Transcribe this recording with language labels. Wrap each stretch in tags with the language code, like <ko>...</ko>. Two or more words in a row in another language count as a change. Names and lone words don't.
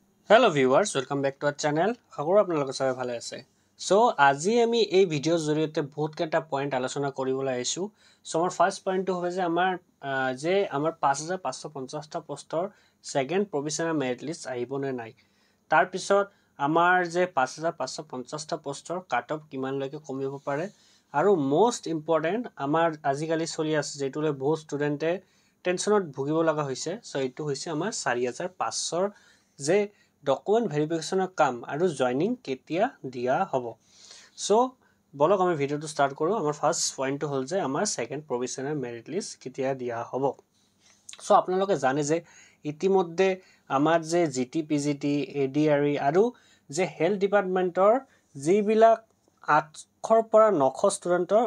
<en>Hello viewers, welcome back to our channel.</en> <as>খগৰ আপোনালোক সবে ভালে আছে। ছ' আজি আমি এই ভিডিঅ' জৰিয়তে বহুত কেইটা পইণ্ট আলোচনা কৰিবলৈ আহিছোঁ. ছ' আমাৰ</as> <en>first point</en> <as>তো হ'ব যে আমাৰ 5550 টা পোষ্টৰ</as> <en>second provisional merit list</en> <as>আহিবনে নাই. তাৰ পিছত আমাৰ যে 5550 টা পোষ্টৰ</as> <en>cut off</en> <as>কিমান লৈকে কমিব পাৰে আৰু</as> <en>most important</en> <as>আমাৰ আজিকালি চলি আছে যিটোলৈ বহুত ষ্টুডেণ্টে টেনশ্যনত ভুগিব লগা হৈছে. ছ' এইটো হৈছে আমাৰ 4500 যে</as> <en>document verification</en> <as>কাম আৰু জয়নিং কেতিয়া দিয়া হ'ব সো বলক আমি ভিডিওটো স্টার্ট কৰো আমাৰ</as> <en>first point</en> <as>হল যে আমাৰ</as> <en>second provisional merit list</en> <as>কেতিয়া দিয়া হ'ব সো আপোনালোকে জানে যে ইতিমধ্যে আমাৰ যে জিটি পিজিটি এডিআৰই আৰু যে</as> <en>health department</en> <as>যিবিলাক 800 পৰা 900 ষ্টুডেন্টৰ</as>